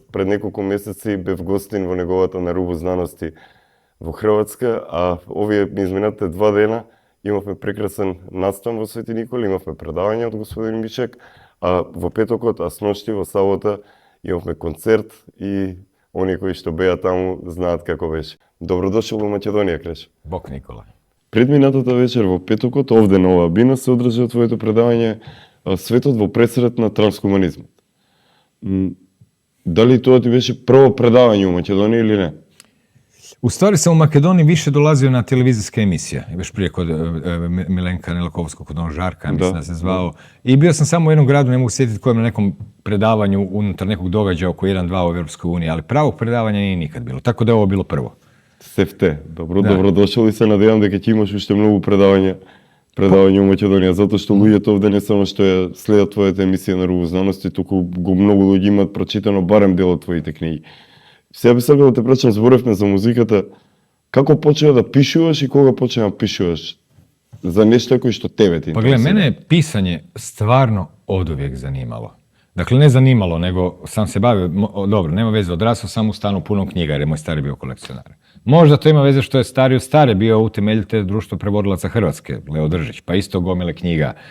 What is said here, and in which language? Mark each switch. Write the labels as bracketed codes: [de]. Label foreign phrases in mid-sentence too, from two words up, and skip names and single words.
[mk] Пред неколку месеци бев гостин во неговата На рубу знаности во Хрватска, а овие изминатите 2 дена имавме прекрасен настан во Свети Николе, имавме предавање од господин Мишек, а во петокот, а сношти во сабота имавме концерт и оние кои што беа таму знаат како беше. Добродошол во Македонија, Креш. Бог Никола. Предминатата вечер во петокот, овде на оваа бина се одржа твоето предавање Светот во пресрет на транскуманизмот. Дали тоа ти беше прво предавање у Македонија или не? [hr] U stvari sam u Makedoniji više dolazio na televizijske emisije, još prije kod Milenka Nelakovskog, kod onog Žarka, mislim da se zvao. I bio sam samo u jednom gradu, ne mogu sjetiti kojem, na nekom predavanju unutar nekog događaja oko 1-2 u Europskoj uniji, ali pravog predavanja nije nikad bilo, tako da je ovo bilo prvo. [mk] Севте, добродошол и се надевам дека ќе имаш уште многу предавања у Македонија, затоа што луѓето овде не само што ја следат твојата емисија на Рубу знаности, туку го многу луѓе имаат прочитано барем дел од твоите книги. Сега би сакал да те прашам, зборевме за музиката, како почна да пишуваш и кога почна да пишуваш за нешто кои што тебе ти интересира? [hr] Pa gle, mene je pisanje stvarno oduvijek zanimalo. Dakle, ne zanimalo, nego sam se bavio, dobro, nema veze, odrasao sam u stanu punom knjiga jer je moj stari bio kolekcionar. Možda to ima veze što je stari od stare bio utemeljitelj Društva prevodilaca Hrvatske, Leo Držić, pa isto gomile knjiga.